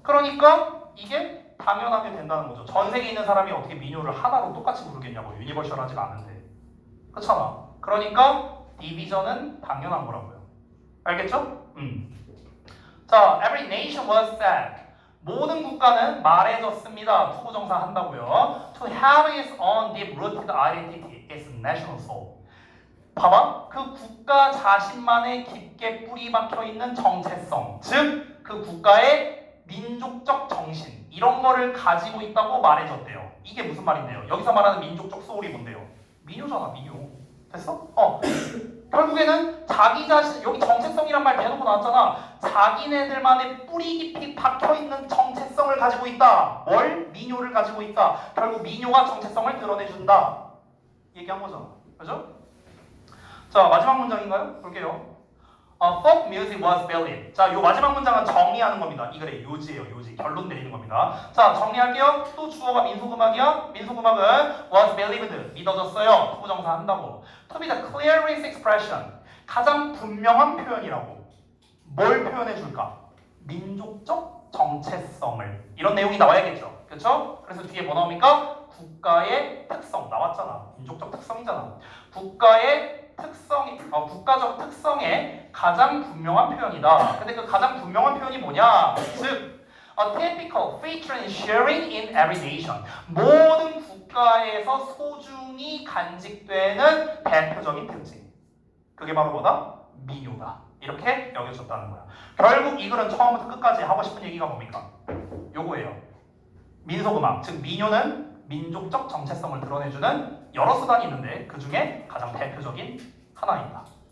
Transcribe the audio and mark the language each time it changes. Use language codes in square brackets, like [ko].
[ko] 그러니까 이게 당연하게 된다는 거죠. 전 세계에 있는 사람이 어떻게 민요를 하나로 똑같이 부르겠냐고. 유니버셜하지가 않은데. 그렇잖아. 그러니까 디비전은 당연한 거라고요. 알겠죠? 자, [en] every nation was said. [ko] 모든 국가는 말해졌습니다. 투부정사 한다고요. [en] To have its own deep-rooted identity, its national soul. [ko] 봐봐. 그 국가 자신만의 깊게 뿌리 박혀 있는 정체성, 즉 그 국가의 민족적 정신, 이런 거를 가지고 있다고 말해졌대요. 이게 무슨 말인데요? 여기서 말하는 민족적 소울이 뭔데요? 민요잖아, 민요. 됐어? 결국에는 자기 자신, 여기 정체성이란 말 대놓고 나왔잖아. 자기네들만의 뿌리 깊이 박혀있는 정체성을 가지고 있다. 뭘? 민요를 가지고 있다. 결국 민요가 정체성을 드러내준다. 얘기한 거잖아. 그죠? 자, 마지막 문장인가요? 볼게요. [en] Folk music was believed. [ko] 자, 요 마지막 문장은 정리하는 겁니다. 이 글의 요지예요, 요지. 결론 내리는 겁니다. 자, 정리할게요. 또 주어가 민속음악이야. 민속음악은 [en] was believed, [ko] 믿어졌어요. 투부정사 한다고. [en] To be the clearest expression, [ko] 가장 분명한 표현이라고. 뭘 표현해 줄까? 민족적 정체성을. 이런 내용이 나와야겠죠. 그렇죠? 그래서 뒤에 뭐 나옵니까? 국가의 특성 나왔잖아. 민족적 특성이잖아. 국가의 특성이, 국가적 특성의 가장 분명한 표현이다. 근데 그 가장 분명한 표현이 뭐냐? [en] 즉, a typical feature in sharing in every nation. 모든 [ko] 국가에서 소중히 간직되는 대표적인 특징. 그게 바로 뭐다? 민요다. 이렇게 여겨졌다는 거야. 결국 이 글은 처음부터 끝까지 하고 싶은 얘기가 뭡니까? 요거예요. 민속음악, 즉 민요는 민족적 정체성을 드러내주는 여러 수단이 있는데 그 중에 가장 대표적인 하나입니다.